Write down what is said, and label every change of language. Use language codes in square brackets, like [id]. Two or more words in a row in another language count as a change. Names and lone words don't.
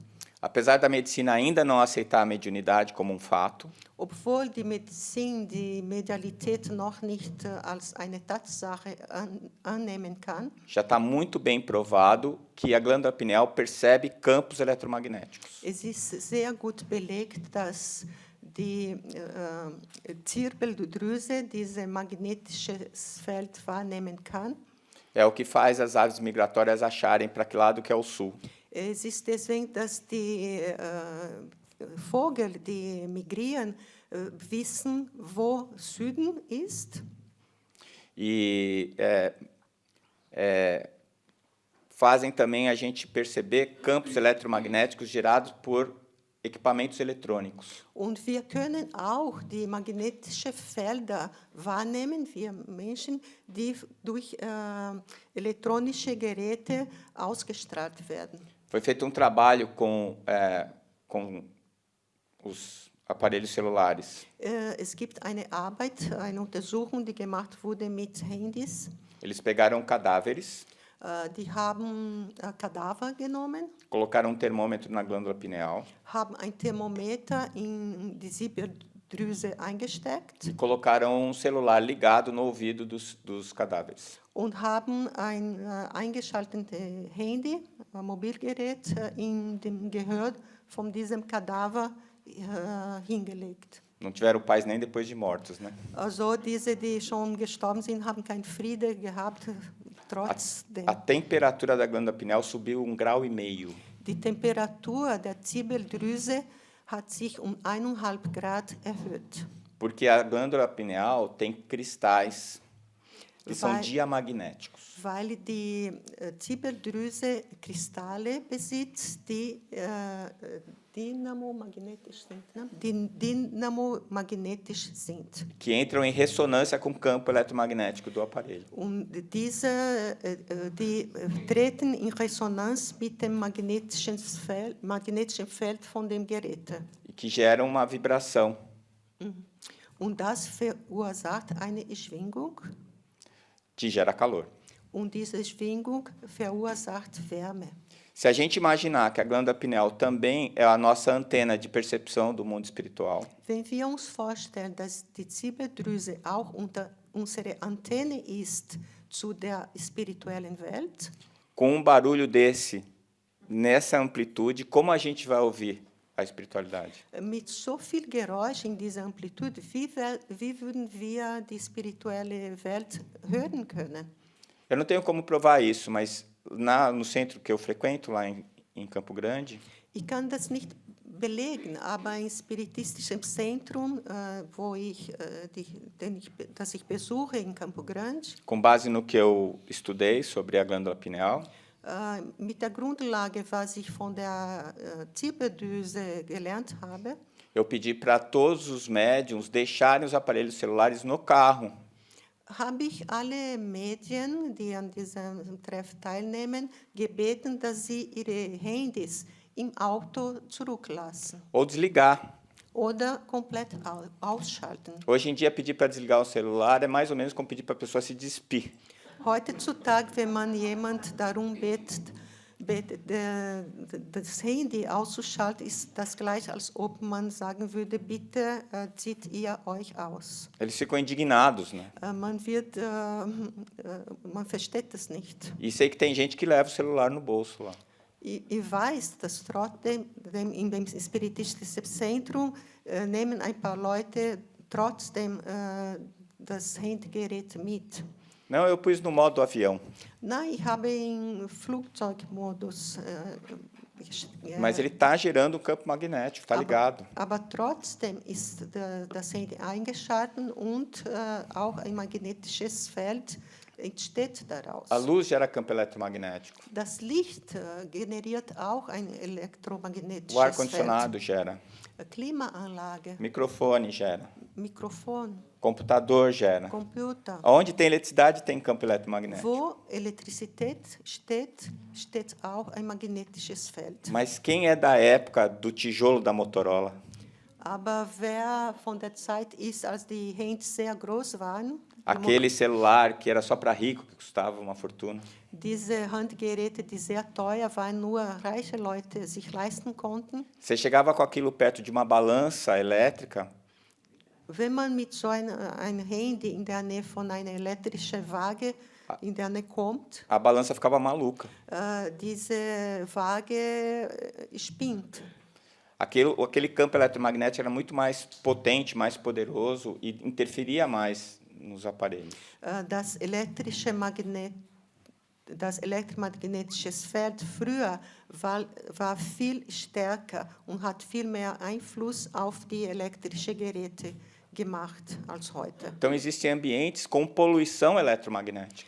[pt] Apesar da medicina ainda não aceitar a mediunidade como um fato, [de] Obwohl die Medizin die Medialität noch nicht als eine Tatsache annehmen kann, [pt] já está muito bem provado que a glândula pineal percebe campos eletromagnéticos. [de] es ist sehr gut belegt, dass die Zirbeldrüse dieses magnetisches Feld wahrnehmen kann. [pt] É o que faz as aves migratórias acharem para que lado que é o sul. [de] Es ist deswegen, dass die Vögel, die migrieren, wissen, wo Süden ist. [pt] E fazem também a gente perceber campos eletromagnéticos gerados por equipamentos eletrônicos. [de] Und wir können auch die magnetischen Felder wahrnehmen, wir Menschen, die durch elektronische Geräte ausgestrahlt werden. [pt] Foi feito um trabalho com os aparelhos celulares. [de] Es gibt eine Arbeit, eine Untersuchung, die gemacht wurde mit Handys. [pt] Eles pegaram cadáveres, [de] Die haben Kadaver genommen, [pt] colocaram um termômetro na glândula pineal [de] haben ein Thermometer in die Zirbeldrüse eingesteckt [pt] e colocaram um celular ligado no ouvido dos cadáveres. [de] und haben ein eingeschaltetes Handy, ein Mobilgerät, in dem Gehör von diesem Kadaver hingelegt. [pt] Não tiveram paz nem depois de mortos, né? [de] Also diese, die schon gestorben sind, haben keinen Friede gehabt, trotzdem. [pt] A temperatura da glândula pineal subiu 1,5 graus. [de] Die Temperatur der Zirbeldrüse hat sich um 1,5 Grad erhöht. [pt] Porque a glândula pineal tem cristais que são Vai- diamagnéticos. [de] Weil die Zirbeldrüse Kristalle besitzt, die dynamo-magnetisch sind. Ne? Die dynamo-magnetisch sind. [pt] Que entram em ressonância com o campo eletromagnético do aparelho. [de] Und diese, die treten in Resonanz mit dem magnetischen Feld von dem Gerät. [pt] E que geram uma vibração. [de] Und das verursacht eine Schwingung. [pt] Que gera calor. [de] Und diese Schwingung verursacht Wärme. [pt] Se a gente imaginar que a glândula pineal também é a nossa antena de percepção do mundo espiritual, [de] Wenn wir uns vorstellen, dass die Zirbeldrüse auch unsere Antenne ist zu der spirituellen Welt, [pt] com um barulho desse, nessa amplitude, como a gente vai ouvir a espiritualidade? [de] mit so viel Geräusch in dieser Amplitude, wie würden wir die spirituelle Welt hören können? [pt] Eu não tenho como provar isso, mas no centro que eu frequento, lá em Campo Grande, [de] Ich kann das nicht belegen, aber im spiritistischen Zentrum, das ich besuche in Campo Grande, [pt] com base no que eu estudei sobre a glândula pineal, [de] mit der Grundlage, was ich von der Zirbeldrüse gelernt habe, [pt] eu pedi para todos os médiums deixarem os aparelhos celulares no carro, [de] habe ich alle Medien, die an diesem Treff teilnehmen, gebeten, dass sie ihre Handys im Auto zurücklassen [pt] ou desligar. [de] oder komplett ausschalten. [pt] Hoje em dia, pedir para desligar o celular é mais ou menos como pedir para a pessoa se despir. [de] Heutzutage, wenn man jemand darum bittet, das Handy auszuschalten, ist das gleich, als ob man sagen würde, bitte zieht ihr euch aus. [pt] Eles ficam indignados, né? [de] Man versteht das nicht. [pt] E sei que tem gente que leva o celular no bolso lá. [de] Ich weiß, dass trotzdem in dem spiritistischen Zentrum nehmen ein paar Leute trotzdem das Handygerät mit. [pt] Não, eu pus no modo avião, [de] Nein, ich habe im Flugzeugmodus. [pt] mas ele está gerando um campo magnético, está ligado. [de] Aber trotzdem ist das Handy eingeschaltet und auch ein magnetisches Feld entsteht daraus. [pt] A luz gera campo eletromagnético. [de] Das Licht generiert auch ein [pt] O [de] elektromagnetisches [pt] ar-condicionado gera. [de] Feld. Klimaanlage, [pt] Microfone gera. [de] Mikrofon, [pt] Computador gera. [de] Computer. [pt] Onde tem eletricidade, tem campo eletromagnético. [de] Wo Elektrizität steht, steht auch ein magnetisches Feld. [pt] Mas quem é da época do tijolo da Motorola? [de] Aber wer von der Zeit ist, als die Handys sehr groß waren, [pt] Aquele celular que era só para rico, que custava uma fortuna. [de] diese Handgeräte, die sehr teuer waren, nur reiche Leute sich leisten konnten. [pt] Você chegava com aquilo perto de uma balança elétrica, [de] Wenn man mit so ein Handy in der Nähe von einer elektrischen Waage in der Nähe kommt, [pt] a balança ficava maluca. [de] diese Waage spinnt. [pt] aquele campo eletromagnético era muito mais potente, mais poderoso e interferia mais nos aparelhos. [de] Das elektromagnetische Feld früher war viel stärker und hat viel mehr Einfluss auf die elektrischen Geräte gemacht als heute. [pt] Então, existem ambientes com poluição eletromagnética.